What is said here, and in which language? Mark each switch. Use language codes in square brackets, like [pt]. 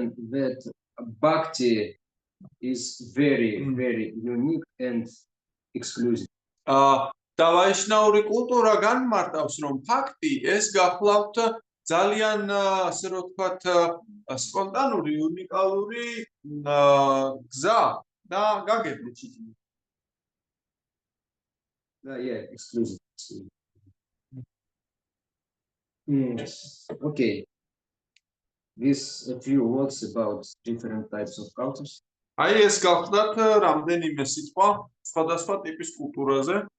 [en] that bhakti is very unique and exclusive. [ka] და ვაიშნაური კულტურა განმარტავს, რომ ფაქტი ეს გახლავთ ძალიან ასე რომ ვთქვათ, სპონტანური, უნიკალური გზა და გაგებით. [en] Yeah, exclusive. Okay. This a few words about different types of cultures. [ka] აი ეს გახლავთ რამდენიმე სიტყვა სხვადასხვა ტიპის კულტურაზე.